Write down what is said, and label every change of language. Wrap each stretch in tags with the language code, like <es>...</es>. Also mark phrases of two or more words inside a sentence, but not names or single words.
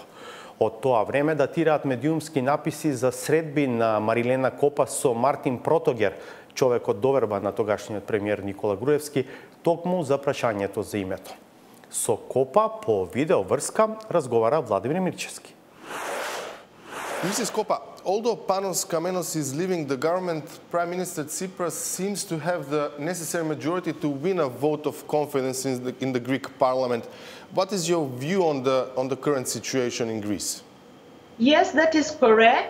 <mk>Од тоа време датираат медиумски написи за средби на Марилена Копа со Мартин Протогер, човек од доверба на тогашниот премиер Никола Груевски, токму за прашањето за името. Со Копа по видеоврска разговара Владимир Мирчевски.</mk> <en>Mrs. Kopa, although Panos Kamenos is leaving the government, Prime Minister Tsipras seems to have the necessary majority to win a vote of confidence in the Greek parliament. What is your view on the current situation in Greece? Yes, that is correct.</en>